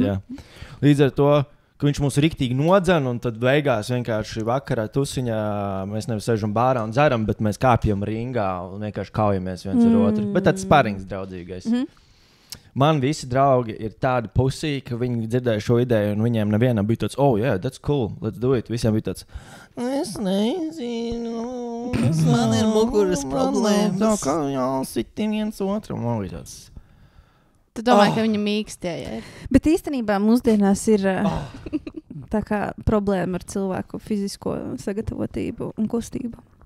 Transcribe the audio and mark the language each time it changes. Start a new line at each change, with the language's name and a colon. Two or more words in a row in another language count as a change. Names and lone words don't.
Latvian: Līdz ar to, ka viņš mums riktīgi nodzen, un tad beigās vienkārši vakarā tusiņā mēs nevis sēžam bārā un dzeram, bet mēs kāpjam ringā un vienkārši kaujamies viens ar otru. Bet tāds sparings draudzīgais. Man visi draugi ir tādi pusī, ka viņi dzirdēja šo ideju, un viņiem nevienam bija tāds,
English: that's cool, let's do it.
Latvian: Visiem bija tāds, es nezinu, man ir muguras problēmas. Tā kā jāsitim viens otram, man bija tāds. Tu domāji, ka viņi mīkstēja? Bet īstenībā mūsdienās ir tā kā problēma ar cilvēku fizisko sagatavotību un kustību.